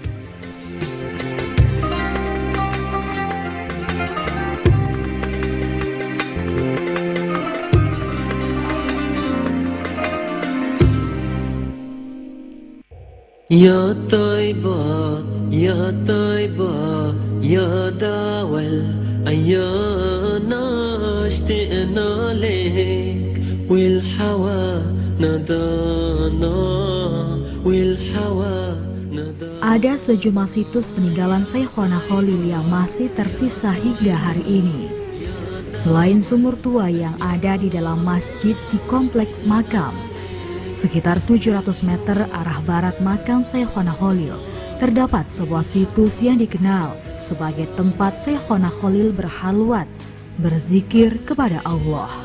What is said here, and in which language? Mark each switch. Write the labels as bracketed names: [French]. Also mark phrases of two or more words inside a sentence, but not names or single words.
[Arabic] يا طيبة يا طيبة يا دوا العيانا اشتقنا لك والحوا ندانا والحوا ندانا. [Indonesian] Ada sejumlah situs peninggalan Syekhona Khalil yang masih tersisa hingga hari ini. Selain sumur tua yang ada di dalam masjid di kompleks makam, sekitar 700 meter arah barat makam Syekhona Khalil, terdapat sebuah situs yang dikenal sebagai tempat Syekhona Khalil berhalwat, berzikir kepada Allah.